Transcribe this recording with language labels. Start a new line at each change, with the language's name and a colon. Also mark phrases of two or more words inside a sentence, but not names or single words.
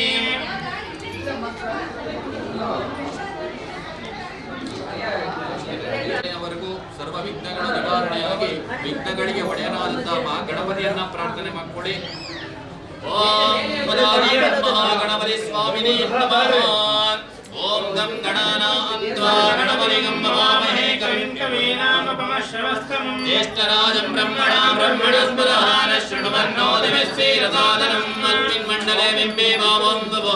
Kannada: ವರೆಗೂ ಸರ್ವ ವಿಘ್ನಗಳ ನಿವಾರಣೆಯಾಗಿ ವಿಘ್ನಗಳಿಗೆ ಒಡೆಯನಾದಂತಹ ಮಾ ಗಣಪತಿಯನ್ನ ಪ್ರಾರ್ಥನೆ ಮಾಡಿಕೊಡಿ.
Sanskrit: ಓಂ ಮದಾದಿ ಮಹಾಗಣಪತಿ ಸ್ವಾಮಿನೇ ನಮಃ. ಓಂ ಗಂ ಗಣಾನಾನ್ವಾ ಗಣಪತಿಗಂ ನಮಾಮಹೇ ಕವಿಂ ಕವೀನಾಮಪಮಶ್ರವಸ್ತಮಂ ಜ್ಯೇಷ್ಠರಾಜಂ ಬ್ರಹ್ಮಣಾ ಬ್ರಹ್ಮಣಸ್ಪದಃ ಶೃಣ್ವನ್ನೋ ದಿವ್ಯಶ್ರೀರಸಾದನಂ ಅಸ್ಮಿನ್ಮಂಡಲೆ ಬಿಂಬೆ ಭಾವಂ ಬಭೋ.